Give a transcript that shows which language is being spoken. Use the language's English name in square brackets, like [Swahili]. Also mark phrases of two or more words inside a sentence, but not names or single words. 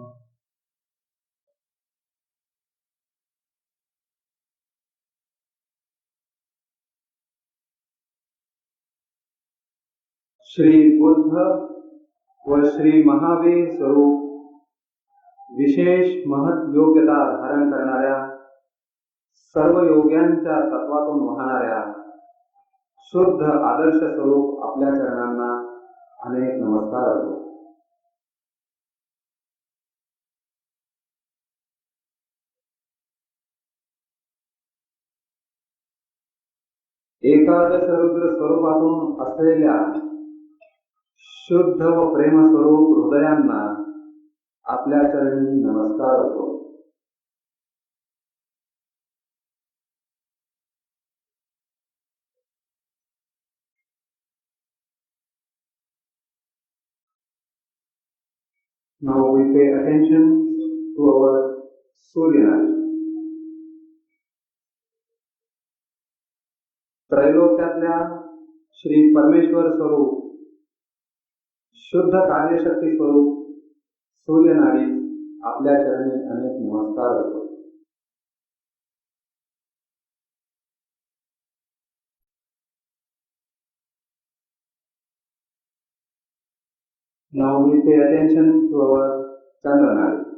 [Marathi] श्री बुद्ध व श्री महावीर स्वरूप विशेष महत् योग्यता धारण करणाऱ्या सर्व योग्यांच्या तत्वातून वाहणाऱ्या शुद्ध आदर्श स्वरूप आपल्या चरणांना अनेक नमस्कार असो. एकादश रुद्र स्वरूपातून असलेल्या शुद्ध व प्रेम स्वरूप हृदयांना आपल्या चरणी नमस्कार असो. [English] Now we pay attention to our Suryanari. [Marathi] त्रैलोक्यातल्या श्री परमेश्वर स्वरूप शुद्ध कार्यशक्ती स्वरूप सूर्यनाडी आपल्या चरणी अनेक नमस्कार असो. [English] Now we pay attention to our Chandranadi.